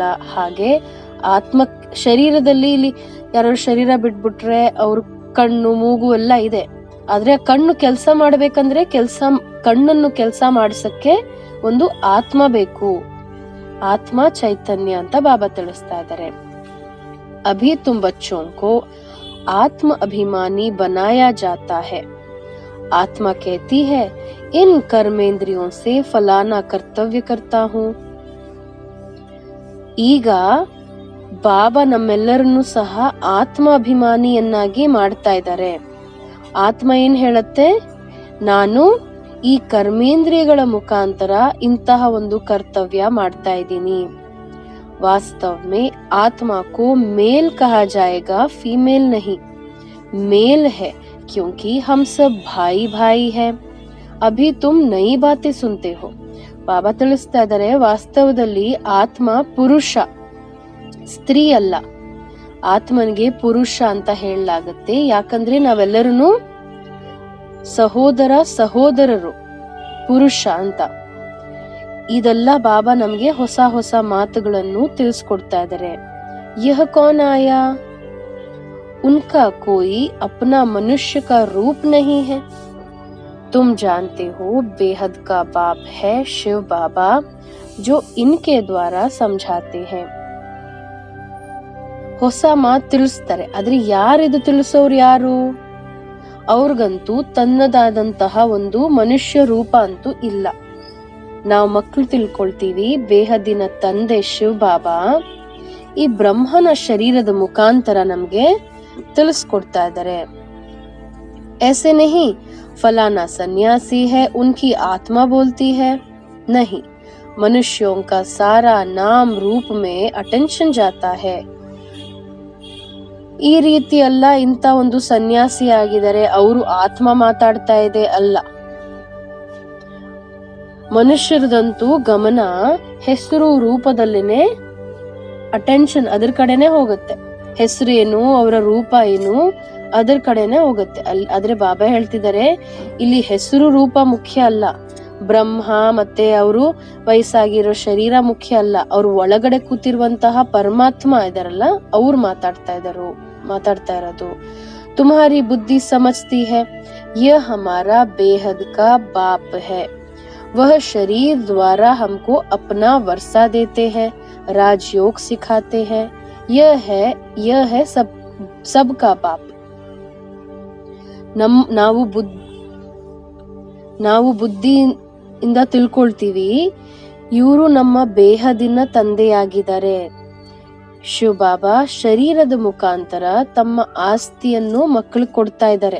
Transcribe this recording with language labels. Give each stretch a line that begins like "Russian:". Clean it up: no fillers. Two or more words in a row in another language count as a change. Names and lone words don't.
Kannada: ಹಾಗೆ ಆತ್ಮ ಶರೀರದಲ್ಲಿ ಇಲ್ಲಿ ಯಾರು ಶರೀರ ಬಿಟ್ಬಿಟ್ರೆ ಅವ್ರ ಕಣ್ಣು ಮೂಗು ಎಲ್ಲ ಇದೆ, ಆದ್ರೆ ಕಣ್ಣು ಕೆಲಸ ಮಾಡ್ಬೇಕಂದ್ರೆ ಕಣ್ಣನ್ನು ಕೆಲಸ ಮಾಡಿಸಕ್ಕೆ ಒಂದು ಆತ್ಮ ಬೇಕು. ಆತ್ಮ ಚೈತನ್ಯ ಅಂತ ಬಾಬಾ ತಿಳಿಸ್ತಾ ಇದ್ದಾರೆ.
Hindi: अभी तुम बच्चों को आत्म अभिमानी बनाया जाता है. आत्मा कहती है इन कर्मेंद्रियों से फलाना कर्तव्य करता हूँ.
Kannada: ಈಗ ಬಾಬಾ ನಮ್ಮೆಲ್ಲರನ್ನು ಸಹ ಆತ್ಮ ಅಭಿಮಾನಿಯನ್ನಾಗಿ ಮಾಡ್ತಾ ಇದ್ದಾರೆ. ಆತ್ಮ ಏನ್ ಹೇಳತ್ತೆ, ನಾನು ಈ ಕರ್ಮೇಂದ್ರಿಯಗಳ ಮುಖಾಂತರ ಇಂತಹ ಒಂದು ಕರ್ತವ್ಯ ಮಾಡ್ತಾ ಇದ್ದೀನಿ.
Hindi: वास्तव में आत्मा को मेल कहा जाएगा, फीमेल नहीं. मेल है क्योंकि हम सब भाई भाई है. अभी तुम नई बातें सुनते हो.
Kannada: ಬಾಬಾ ತಿಳಿಸ್ತಾ ಇದ್ದಾರೆ, ವಾಸ್ತವದಲ್ಲಿ ಆತ್ಮ ಪುರುಷ, ಸ್ತ್ರೀ ಅಲ್ಲ. ಆತ್ಮನಿಗೆ ಪುರುಷ ಅಂತ ಹೇಳಲಾಗುತ್ತೆ, ಯಾಕಂದ್ರೆ ನಾವೆಲ್ಲರೂ ಸಹೋದರರು, ಪುರುಷ ಅಂತ. ಇದೆಲ್ಲ ಬಾಬಾ ನಮ್ಗೆ ಹೊಸ ಹೊಸ ಮಾತುಗಳನ್ನು ತಿಳಿಸ್ಕೊಡ್ತಾ ಇದ್ದಾರೆ.
Hindi: यह कौन आया, उनका कोई अपना मनुष्य का रूप नहीं है. तुम जानते हो बेहद का बाप है शिव बाबा, जो इनके द्वारा समझाते हैं.
Kannada: ಹೊಸ ಮಾತು ತಿಳಿಸ್ತಾರೆ, ಆದ್ರೆ ಯಾರಿದು ತಿಳಿಸೋರು ಯಾರು? ಅವ್ರಿಗಂತೂ ತನ್ನದಾದಂತಹ ಒಂದು ಮನುಷ್ಯ ರೂಪ ಅಂತೂ ಇಲ್ಲ. ನಾವು ಮಕ್ಕಳು ತಿಳ್ಕೊಳ್ತೀವಿ, ಬೇಹದ್ದಿನ ತಂದೆ ಶಿವ್ ಬಾಬಾ ಈ ಬ್ರಹ್ಮನ ಶರೀರದ ಮುಖಾಂತರ ನಮ್ಗೆ ತಿಳಿಸ್ಕೊಡ್ತಾ ಇದ್ದಾರೆ.
Hindi: ऐसे नहीं फलाना सन्यासी है उनकी आत्मा बोलती है, नहीं. मनुष्यों का सारा नाम रूप में अटेंशन जाता है.
Kannada: ಈ ರೀತಿ ಅಲ್ಲ, ಇಂತ ಒಂದು ಸನ್ಯಾಸಿ ಆಗಿದ್ದಾರೆ, ಅವರು ಆತ್ಮ ಮಾತಾಡ್ತಾ ಇದೆ ಅಲ್ಲ. ಮನುಷ್ಯರದಂತೂ ಗಮನ ಹೆಸರು ರೂಪದಲ್ಲಿನೇ ಅಟೆನ್ಷನ್ ಅದ್ರ ಕಡೆನೆ ಹೋಗುತ್ತೆ. ಹೆಸರು ಏನು, ಅವರ ರೂಪ ಏನು, ಅದರ ಕಡೆನೆ ಹೋಗುತ್ತೆ. ಆದ್ರೆ ಬಾಬಾ ಹೇಳ್ತಿದ್ದಾರೆ, ಇಲ್ಲಿ ಹೆಸರು ರೂಪ ಮುಖ್ಯ ಅಲ್ಲ, ಬ್ರಹ್ಮ ಮತ್ತೆ ಅವರು ವಯಸ್ಸಾಗಿರೋ ಶರೀರ ಮುಖ್ಯ ಅಲ್ಲ, ಅವ್ರು ಒಳಗಡೆ ಕೂತಿರುವಂತಹ ಪರಮಾತ್ಮ ಇದಾರಲ್ಲ ಅವ್ರು ಮಾತಾಡ್ತಾ ಇರೋದು.
Hindi: तुम्हारी बुद्धि समझती है यह हमारा बेहद का बाप है. वह शरीर द्वारा हमको अपना वर्षा देते हैं, राजयोग सिखाते हैं. यह है सबका बाप.
Kannada: ನಾವು ಬುದ್ಧಿಯಿಂದ ತಿಳ್ಕೊಳ್ತೀವಿ, ಇವರು ನಮ್ಮ ಬೇಹದಿನ ತಂದೆಯಾಗಿದ್ದಾರೆ. ಶಿವ ಬಾಬಾ ಶರೀರದ ಮುಖಾಂತರ ತಮ್ಮ ಆಸ್ತಿಯನ್ನು ಮಕ್ಕಳಿಗೆ ಕೊಡ್ತಾ ಇದ್ದಾರೆ.